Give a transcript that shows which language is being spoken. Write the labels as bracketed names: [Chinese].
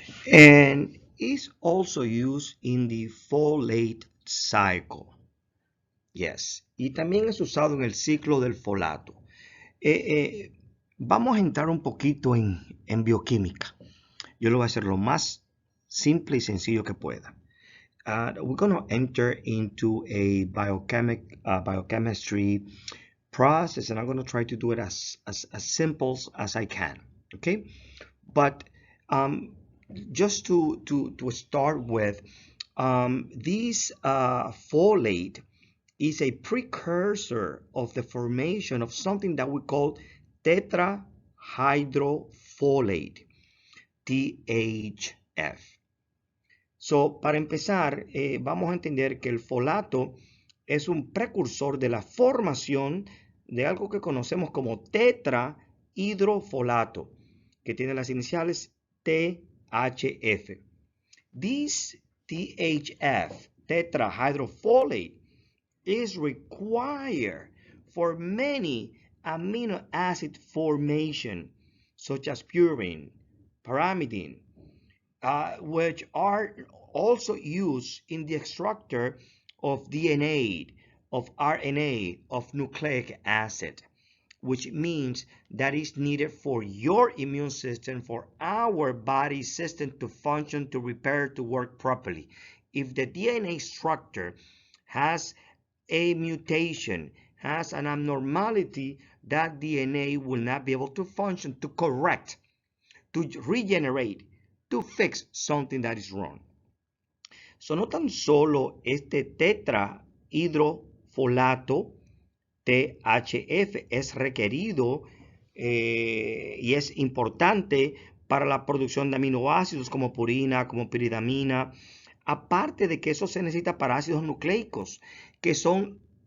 [English] And is also used in the folate cycle. Yes. [Spanish] Y también es usado en el ciclo del folato. Vamos a entrar un poquito en bioquímica. Yo lo voy a hacer lo más simple y sencillo que pueda. [English] We're going to enter into a biochemistry process, and I'm going to try to do it as simple as I can. Okay, but just to start with, this folate is a precursor of the formation of something that we call tetrahydrofolate, THF. [Spanish] So, para empezar, vamos a entender que el folato es un precursor de la formación de algo que conocemos como tetrahidrofolato, que tiene las iniciales THF. [English] This THF, tetrahydrofolate, is required for many amino acid formation, such as purine, pyrimidine, which are also used in the extractor of DNA, of RNA, of nucleic acid, which means that is needed for your immune system, for our body system to function, to repair, to work properly. If the DNA structure has a mutation, has an abnormality, that DNA will not be able to function, to correct, to regenerate, to fix something that is wrong. [Spanish] So, no tan solo este tetrahidrofolato THF es requerido y es importante para la producción de aminoácidos como purina, como piridamina, aparte de que eso se necesita para ácidos nucleicos, que son